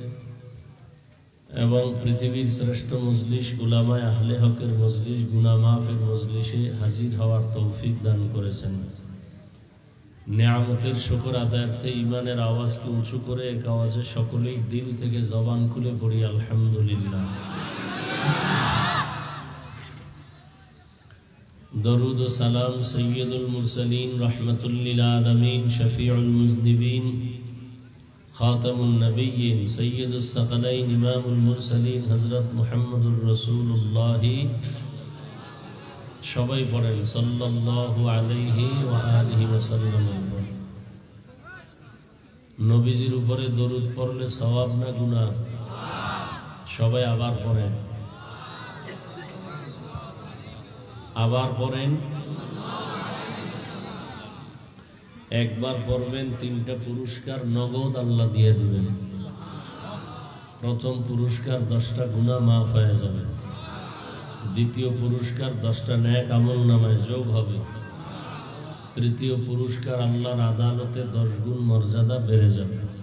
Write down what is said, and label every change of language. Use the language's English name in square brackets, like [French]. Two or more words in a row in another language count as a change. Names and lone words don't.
[Bangla] এবং পৃথিবীর শ্রেষ্ঠ মজলিস উলামায়ে আহলে হকের মজলিস গুনাহ মাফের মজলিসে হাজির হওয়ার তৌফিক দান করেছেন নিয়ামতের শুকর আদায়ার্থে ঈমানের আওয়াজকে উঁচু করে এক আওয়াজে সকলেই দিল থেকে জবান খুলে পড়ি আলহামদুলিল্লাহ [Arabic] درود و سلام سید المرسلین رحمت للعالمین شفیع المذنبین خاتم النبیین سید الثقلین امام المرسلین حضرت محمد الرسول اللہ [Bangla] সবাই পড়েন [Arabic] صلى الله عليه وآله وسلم [Bangla] নবীজির উপরে দরুদ পড়লে সওয়াব না গুনাহ সবাই আবার পড়েন আবার পড়েন একবার পড়বেন 3টা পুরস্কার নগদ আল্লাহ দিয়ে দিবেন প্রথম পুরস্কার 10টা গুনাহ মাফ হয়ে যাবে দ্বিতীয় পুরস্কার 10টা নেক আমলনামায় যোগ হবে তৃতীয় পুরস্কার আল্লাহর আদালতে 10 গুণ মর্যাদা বেড়ে যাবে